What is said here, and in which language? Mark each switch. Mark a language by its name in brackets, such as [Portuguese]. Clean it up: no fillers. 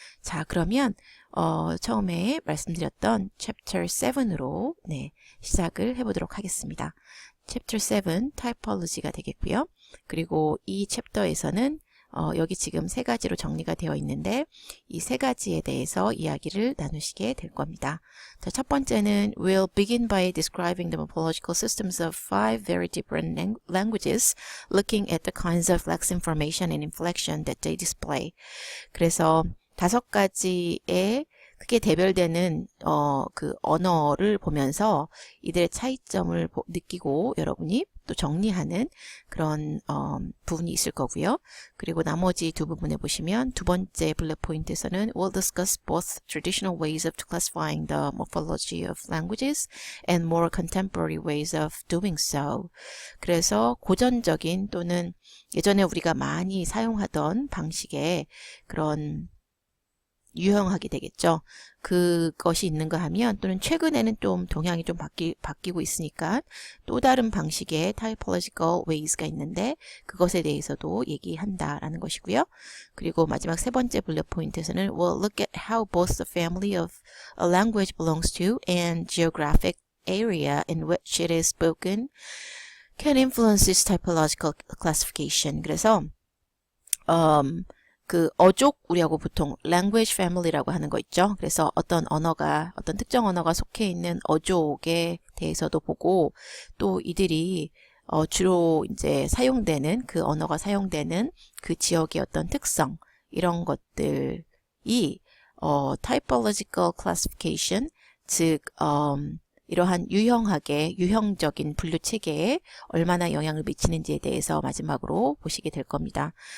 [Korean] 자, 그러면 처음에 말씀드렸던 챕터 7으로 시작을 해보도록 하겠습니다. 챕터 7, 타이폴로지가 되겠고요. 그리고 이 챕터에서는 여기 지금 세 가지로 정리가 되어 있는데 이 세 가지에 대해서 이야기를 나누시게 될 겁니다. 자, 첫 번째는 [English] we'll begin by describing the morphological systems of 5 very different languages, looking at the kinds of lex information and inflection that they display. [Korean] 그래서 5가지의 크게 대별되는 그 언어를 보면서 이들의 차이점을 느끼고 여러분이 또 정리하는 그런 부분이 있을 거고요. 그리고 나머지 두 부분에 보시면 두 번째 블랙 포인트에서는 [English] we'll discuss both traditional ways of classifying the morphology of languages and more contemporary ways of doing so. [Korean] 그래서 고전적인 또는 예전에 우리가 많이 사용하던 방식의 그런 유형하게 되겠죠. 그것이 있는가 하면 또는 최근에는 좀 동향이 좀 바뀌고 있으니까 또 다른 방식의 typological ways가 있는데 그것에 대해서도 얘기한다라는 것이고요. 그리고 마지막 세 번째 블랙 포인트에서는 [English] we'll look at how both the family of a language belongs to and geographic area in which it is spoken can influence its typological classification. [Korean] 그래서 그 어족 우리하고 보통 language family라고 하는 거 있죠. 그래서 어떤 특정 언어가 속해 있는 어족에 대해서도 보고 또 이들이 주로 이제 사용되는 그 언어가 사용되는 그 지역의 어떤 특성 이런 것들이 typological classification 즉 이러한 유형적인 분류 체계에 얼마나 영향을 미치는지에 대해서 마지막으로 보시게 될 겁니다.